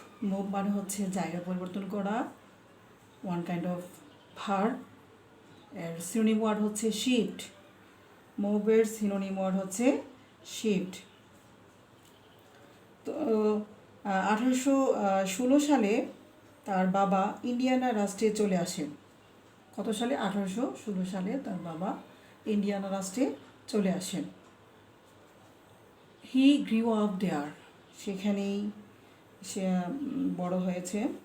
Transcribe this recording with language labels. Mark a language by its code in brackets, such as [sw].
[bn] Move মানে হচ্ছে জায়গা পরিবর্তন করা, [en] one kind of verb. [bn] এর synonym word হচ্ছে shift. Move এর synonym word হচ্ছে shift. তো 1816 সালে তার বাবা ইন্ডিয়ানা রাষ্ট্রে চলে আসেন। কত সালে? 1816 সালে তার বাবা ইন্ডিয়ানা রাষ্ট্রে চলে আসেন। [en] he grew up there, [bn] সেখানেই সে বড় হয়েছে।